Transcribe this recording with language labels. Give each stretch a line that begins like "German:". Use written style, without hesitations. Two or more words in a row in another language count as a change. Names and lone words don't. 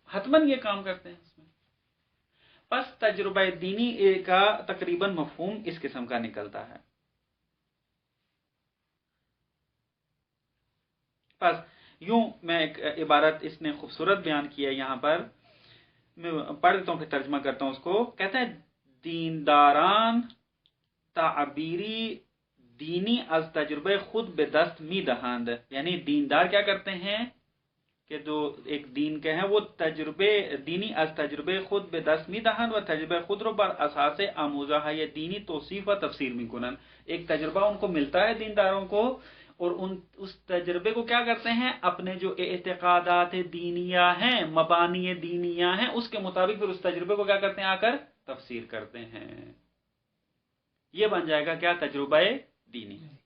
Urdu: حتماً یہ کام کرتے ہیں اس میں۔ پس تجربہ دینی کا تقریباً مفہوم اس قسم کا نکلتا ہے۔ پس یوں میں ایک عبارت اس نے خوبصورت بیان کی ہے یہاں پر، میں پڑھ دیتا ہوں پھر ترجمہ کرتا ہوں اس کو۔ کہتا ہے
Persian: دینداران تعبیری دینی از تجربہ خود به دست می دهند،
Urdu: یعنی دیندار کیا کرتے ہیں کہ جو ایک دین کے ہیں وہ
Persian: تجربے دینی از تجربه خود به دست می دهند و تجربه خود رو بر اساس آموزه های دینی توصیف و تفسیر می کنند۔
Urdu: ایک تجربہ ان کو ملتا ہے دینداروں کو، اور اس تجربے کو کیا کرتے ہیں، اپنے جو اعتقادات دینیہ ہیں، مبانی دینیہ ہیں، اس کے مطابق پھر اس تجربے کو کیا کرتے ہیں، آ کر تفسیر کرتے ہیں۔ یہ بن جائے گا کیا، تجربہ دینی۔